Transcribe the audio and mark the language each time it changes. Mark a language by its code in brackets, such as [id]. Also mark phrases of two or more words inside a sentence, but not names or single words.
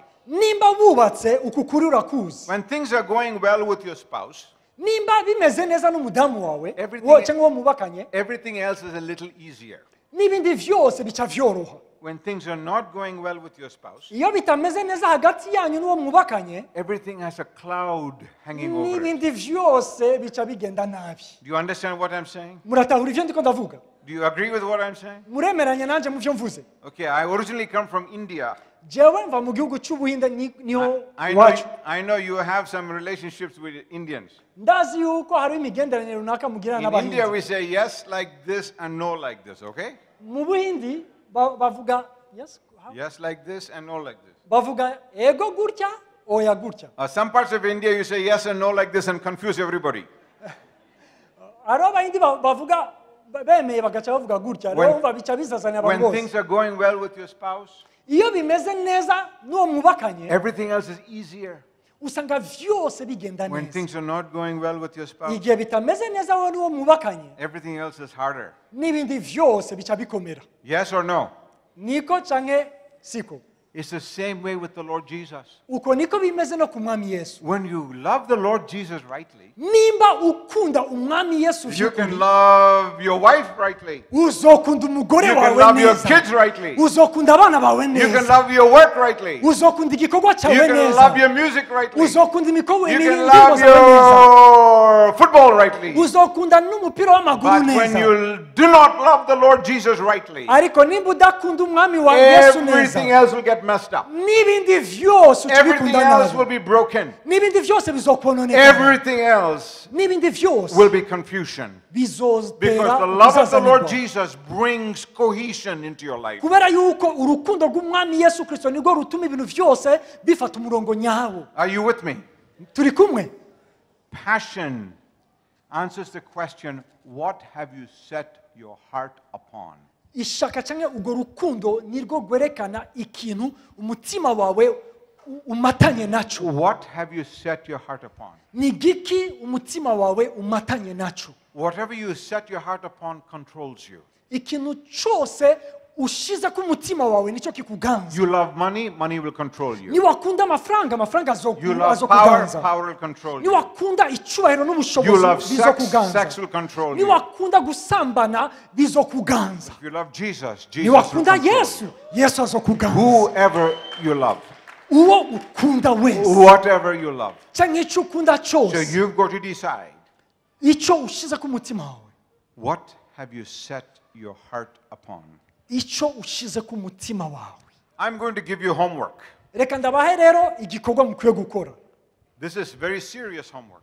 [rn] Nimba wubatse ukukuri urakuzi. [en] When things are going well with your spouse, [rn] Nimba bimeze neza n'umudamu wawe, [en] Everything- [rn] cyangwa uwo mubakanye, [en] everything else is a little easier. [rn] n'ibindi vyose bica vyoroha. [en] When things are not going well with your spouse, [rn] Iyo bitameze neza hagati yanyu n'uwo mubakanye, [en] everything has a cloud hanging over it. [rn] n'ibindi vyose bica bigenda nabi. [en] Do you understand what I'm saying? [rn] Muratahura ivyo ndiko ndavuga? [en] Do you agree with what I'm saying? [rn] Muremeranya nanje mu vyo mvuze? [en] Okay, I originally come from India. [rn] Jewe mva mu gihugu c'Ubuhinde niho [en] I [rn] iwacu. [en] know you have some relationships with Indians. [rn] Ndazi yuko hari imigenderanire runaka mugirana [en] In India, [rn] n'Abahinde. [en] we say yes like this and no like this, okay? [rn] Mu Buhindi bavuga [en] yes, how? Yes like this and no like this. [rn] Bavuga ego gutya oya gutya. [en] Some parts of India, you say yes and no like this and confuse everybody. [rn] Aro Abahindi bavuga bemeye bagaca bavuga gutya. [en] When- [rn] Rero umva bica bizazanya [en] When [rn] abantu [en] things [rn] bose. [en] are going well with your spouse, [rn] Iyo bimeze neza n'uwo mubakanye, [en] everything else is easier. [rn] usanga vyose bigenda [en] When [rn] neza. [en] things are not going well with your spouse, [rn] Igihe bitameze neza wowe n'uwo mubakanye, [en] everything else is harder. [rn] n'ibindi vyose bica bikomera. [en] Yes or no? [rn] Niko canke siko? [en] It's the same way with the Lord Jesus. [rn] Uko niko bimeze no ku Mwami Yesu. [en] When you love the Lord Jesus rightly, [rn] Nimba ukunda umwami Yesu [en] you can [rn] vy'ukuri, [en] love your wife rightly. [rn] uzokunda umugore [en] You [rn] wawe [en] can love your [rn] neza. [en] kids rightly. [rn] Uzokunda abana bawe [en] You can [rn] neza. [en] love your work rightly. [rn] Uzokunda igikorwa [en] You [rn] cyawe [en] can love [rn] neza. [en] your music rightly. [rn] Uzokunda imikorwa [en] You can [rn] indirimbo [en] love [rn] zawe neza. [en] your football rightly. [rn] Uzokunda n'umupira w'amaguru [en] But when [rn] neza. [en] you do not love the Lord Jesus rightly, [rn] Ariko nimba udakunda umwami wa Yesu [en] everything [rn] neza, [en] else will get messed up. [rn] n'ibindi vyose [en] Everything [rn] ucibikunda [en] else will [rn] nabi. [en] be broken. [rn] N'ibindi vyose bizokononekana. [en] Everything else [rn] N'ibindi vyose [en] will be confusion. [rn] bizotera [en] Because the love of the Lord [rn] kuzazanirwa. [en] Jesus brings cohesion into your life. [rn] Kubera yuko urukundo rw'umwami Yesu Kristo nirwo rutuma ibintu vyose bifata umurongo nyawo. [en] Are you with me? [rn] Turi kumwe? [en] Passion answers the question, what have you set your heart upon? [rn] Ishaka canke urwo rukundo nirwo rwerekana ikintu umutima wawe umatanye naco. [en] What have you set your heart upon? [rn] Ni giki umutima wawe umatanye naco. [en] Whatever you set your heart upon controls you. [rn] Ikintu cose ushize ku mutima wawe nico kikuganza. [en] You love money, money will control you. [rn] Niwakunda amafaranga [en] You love power, [rn] azokuganza. [en] power will control you. [rn] Niwakunda icubahiro [en] You [rn] n'ubushobozi [en] love sex, [rn] bizokuganza. [en] sex will control you. [rn] Niwakunda gusambana bizokuganza. [en] If you love Jesus, Jesus will [rn] Niwakunda [en] control [rn] Yesu, Yesu [en] you. [rn] azokuganza. [en] Whoever you love, [rn] Uwo ukunda wese [en] whatever you love. [rn] canke ico ukunda [en] So [rn] cose, [en] you've got to decide, [rn] ico ushize ku mutima wawe, [en] what have you set your heart upon? [rn] ico ushize ku mutima wawe. [en] I'm going to give you homework. [rn] Reka ndabahe rero igikorwa mukwiye gukora. [en] This is very serious homework.